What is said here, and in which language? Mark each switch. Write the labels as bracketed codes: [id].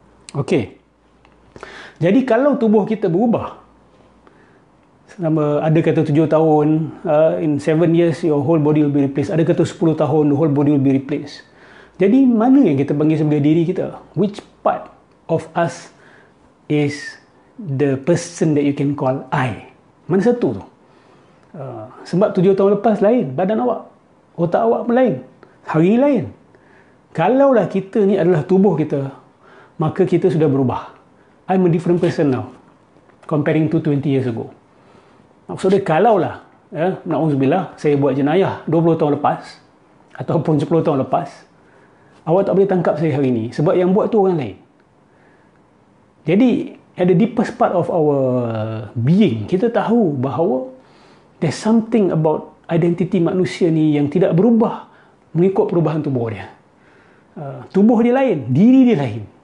[ms] Okey. Jadi kalau tubuh kita berubah, ada kata 7 tahun, [en] in 7 years your whole body will be replaced. [ms] Ada kata 10 tahun [en] the whole body will be replaced. [ms] Jadi mana yang kita panggil sebagai diri kita? [en] Which part of us is the person that you can call I? [ms] Mana satu tu? Sebab 7 tahun lepas lain badan awak, otak awak pun lain, hari lain. Kalaulah kita ni adalah tubuh kita, maka kita sudah berubah. [en] I'm a different person now comparing to 20 years ago. [ms] Maksudnya kalaulah na'udzubillah saya buat jenayah 20 tahun lepas ataupun 10 tahun lepas, awak tak boleh tangkap saya hari ini sebab yang buat tu orang lain. Jadi [en] at the deepest part of our being, [ms] kita tahu bahawa [en] there's something about [ms] identiti manusia ni yang tidak berubah mengikut perubahan tubuh dia. Tubuh dia lain, diri dia lain.